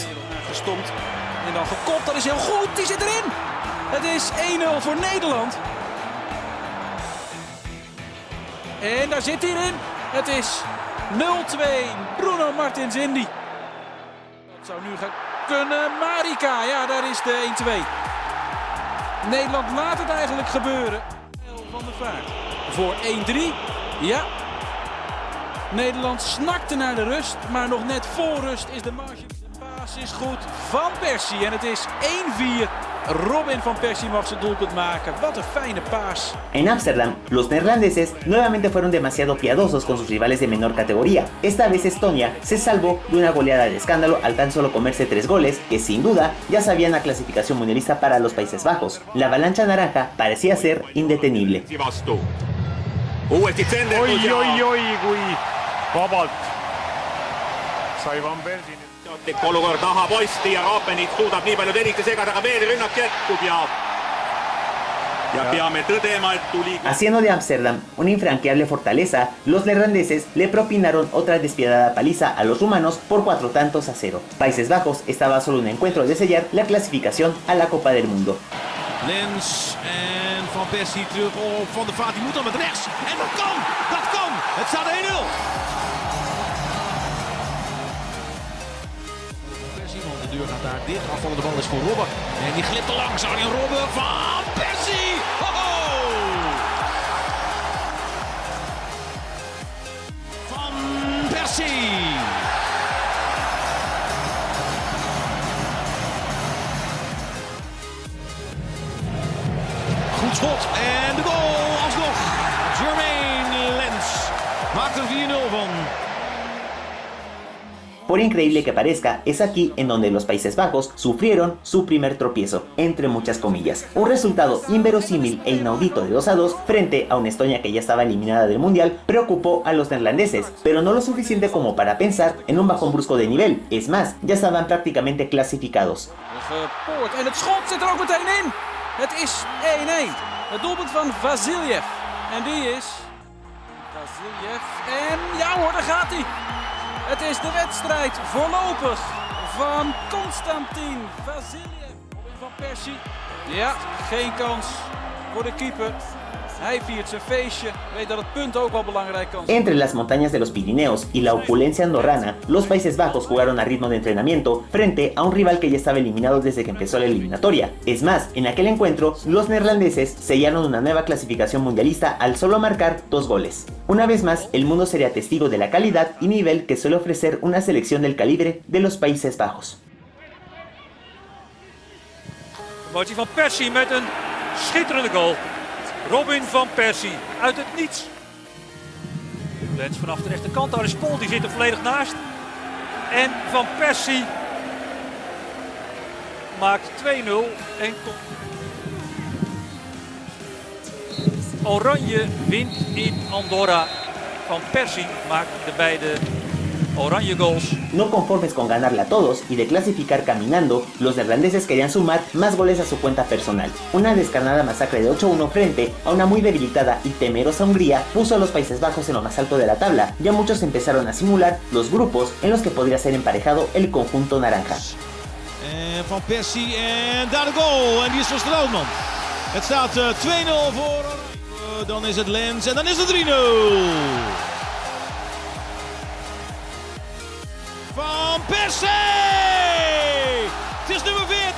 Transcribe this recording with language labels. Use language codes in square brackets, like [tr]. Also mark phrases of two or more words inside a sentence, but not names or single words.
[nl] Gestompt en dan gekopt, dat is heel goed, die zit erin! Het is 1-0 voor Nederland. En daar zit hij in. Het is 0-2. Bruno Martins Indy. Dat zou nu gaan kunnen. Marika, ja, daar is de 1-2. Nederland laat het eigenlijk gebeuren. Van der Vaart voor 1-3. Ja. Nederland snakte naar de rust, maar nog net voor rust is de marge. De paas is goed van Persie en het is 1-4. Robin van Persie mag zijn doelpunt maken. Wat een fijne paas. [es] En Ámsterdam, los neerlandeses nuevamente fueron demasiado piadosos con sus rivales de menor categoría. Esta vez Estonia se salvó de una goleada de escándalo al tan solo comerse 3 goles, que sin duda ya sabían la clasificación mundialista para los Países Bajos. La avalancha naranja parecía ser indetenible. [et] olukord taha posti ja Raapenit suudab nii palju terist segada, aga veel rünnak jätkub ja peame tõdema, et tuli... [es] Haciendo de Ámsterdam una infranqueable fortaleza, los neerlandeses le propinaron otra despiadada paliza a los rumanos por 4-0. Países Bajos estaba a solo un encuentro de sellar la clasificación a la Copa del Mundo. [nl] Lens en Van Persie terug op Van der Vaart, die moet dan met rechts. En dat kan! Het staat 1-0. De deur gaat daar dicht. Afvallende bal is voor Robben. En die glipt er langs. Arjen Robben van Persie. Ho-ho! Van Persie. Goed schot. En de goal alsnog. Jermaine Lens maakt er 4-0 van. [es] Por increíble que parezca, es aquí en donde los Países Bajos sufrieron su primer tropiezo, entre muchas comillas. Un resultado inverosímil e inaudito de 2-2 frente a una Estonia que ya estaba eliminada del Mundial preocupó a los neerlandeses, pero no lo suficiente como para pensar en un bajón brusco de nivel. Es más, ya estaban prácticamente clasificados. [nl] En het schot zit er ook meteen in. Het is 1-1. Het doelpunt van Vasiljev. En die is... Vasiljev. En ja hoor, daar gaat hij. Het is de wedstrijd voorlopig van Konstantin Vasiljev. Van Persie. Ja, geen kans voor de keeper. Hij viert zijn feestje, weet dat het punt ook wel belangrijk kan zijn. [es] Entre las montañas de los Pirineos y la opulencia andorrana, los Países Bajos jugaron a ritmo de entrenamiento frente a un rival que ya estaba eliminado desde que empezó la eliminatoria. Es más, en aquel encuentro, los neerlandeses sellaron una nueva clasificación mundialista al solo marcar 2 goles. Una vez más, el mundo sería testigo de la calidad y nivel que suele ofrecer una selección del calibre de los Países Bajos. [nl] Martin van Persie met een schitterende goal. Robin van Persie uit het niets. Lens vanaf de rechterkant, daar is Pol, die zit er volledig naast. En Van Persie maakt 2-0 en Oranje wint in Andorra. Van Persie maakt de beide Oranje goals. [es] No conformes con ganarla a todos y de clasificar caminando, los neerlandeses querían sumar más goles a su cuenta personal. Una descarnada masacre de 8-1 frente a una muy debilitada y temerosa Hungría puso a los Países Bajos en lo más alto de la tabla. Ya muchos empezaron a simular los grupos en los que podría ser emparejado el conjunto naranja. [nl] Van Persie en daar de goal. En die is van Strootman. Het staat 2-0 voor. Dan is het Lens en dan is het 3-0. Van Persie! Het is nummer 40.